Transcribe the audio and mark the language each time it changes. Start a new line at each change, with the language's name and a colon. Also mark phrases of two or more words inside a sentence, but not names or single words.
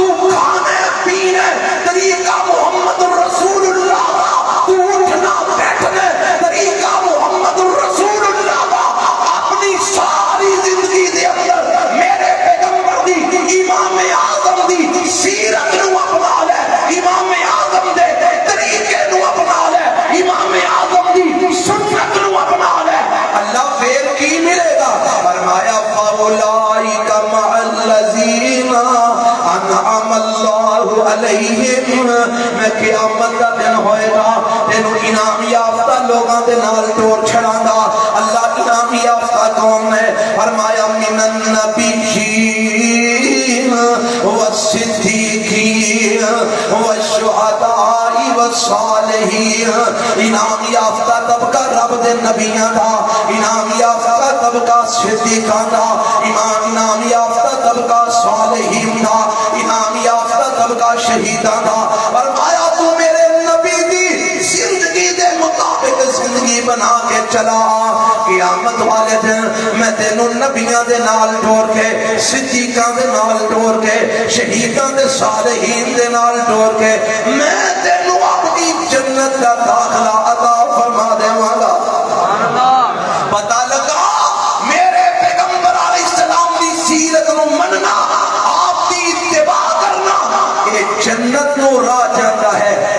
Punjabi: کھانے پینے طریقہ
Arabic: محمد الرسول اللہ
Punjabi: دا، تو اٹھنا بیٹھنے طریقہ
Arabic: محمد الرسول اللہ
Punjabi: دا، اپنی ساری زندگی دے اندر میرے پیغمبر دی امام اعظم دی سیرت نو اپنا لے، امام اعظم دے طریقے نو اپنا لے، امام اعظم دی سنت نو اپنا لے، اللہ پھر کی ملے گا؟
Arabic: فرمایا فَأُولَٰئِكَ مَعَ الَّذِينَ أَنْعَمَ اللَّهُ عَلَيْهِمْ،
Punjabi: میں قیامت کا دن ہوئے گا تینوں انعام یافتہ لوگاں دے نال ٹور چھڑاں گا۔
Urdu: اللہ انعام یافتہ کون ہے؟ فرمایا
Arabic: مِنَ النَّبِيِّينَ وَالصِّدِّيقِينَ وَالشُّهَدَاءِ وَالصَّالِحِينَ،
Punjabi: انعام یافتہ طبقہ رب دے نبیاں دا، انعام یافتہ طبقہ صدیقاں دا، انعام یافتہ طبقہ صالحین دا، انعام یافتہ طبقہ شہیداں دا۔ فرمایا تو میرے نبی دی زندگی دے مطابق زندگی بنا کے چلا، قیامت والے دن میں تینوں نبیاں دے نال ٹور کے، صدیقاں دے نال ٹور کے، شہیداں دے صالحین دے نال ٹور کے میں تینوں اپنی جنت کا داخلہ عطا فرما دے والا۔ پتہ لگا میرے پیغمبر
Arabic: علیہ السلام
Punjabi: دی سیرت نو مننا، آپ دی اتباع کرنا، یہ جنت نو راہ جاتا ہے،